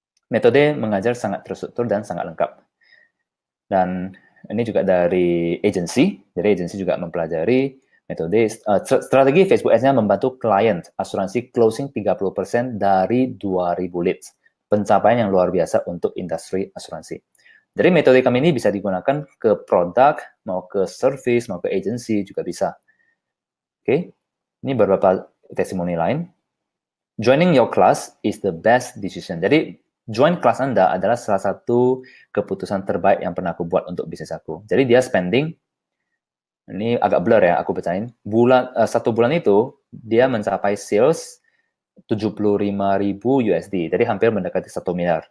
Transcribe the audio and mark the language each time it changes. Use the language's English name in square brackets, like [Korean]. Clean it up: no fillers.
[Indonesian] Metode mengajar sangat terstruktur dan sangat lengkap. Dan ini juga dari agency, jadi agency juga mempelajari metode strategi Facebook Ads-nya membantu klien asuransi closing 30% dari 2.000 leads. Pencapaian yang luar biasa untuk industri asuransi. Jadi metode kami ini bisa digunakan ke produk, mau ke service, mau ke agency juga bisa. Oke, ini beberapa testimoni lain. [English] Joining your class is the best decision. [Indonesian] Jadi join kelas Anda adalah salah satu keputusan terbaik yang pernah aku buat untuk bisnis aku. Jadi dia spending, ini agak blur ya, aku bacain. Satu bulan itu, dia mencapai sales 75.000 USD. Jadi hampir mendekati 1 miliar.